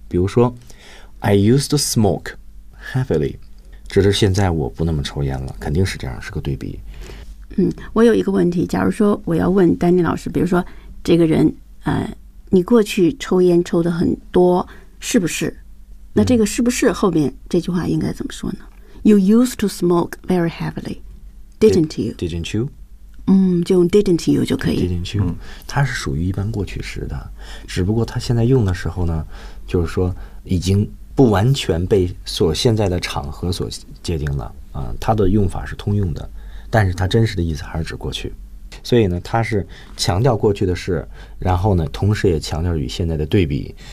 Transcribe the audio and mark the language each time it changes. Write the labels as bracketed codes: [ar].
[zh] 比如说 ， [en] I used to smoke heavily， [zh] 只是现在我不那么抽烟了，肯定是这样，是个对比。我有一个问题，假如说我要问丹尼老师，比如说这个人你过去抽烟抽的很多是不是，那这个是不是后面这句话应该怎么说呢？ [en] You used to smoke very heavily, didn't you? Didn't you? [zh] 就用 [en] didn't you [zh] 就可以。 [en] Didn't you? [zh] 它是属于一般过去时的，只不过它现在用的时候呢，就是说已经不完全被所现在的场合所界定了，它的用法是通用的，但是它真实的意思还是指过去。所以呢，它是强调过去的事，然后呢，同时也强调与现在的对比。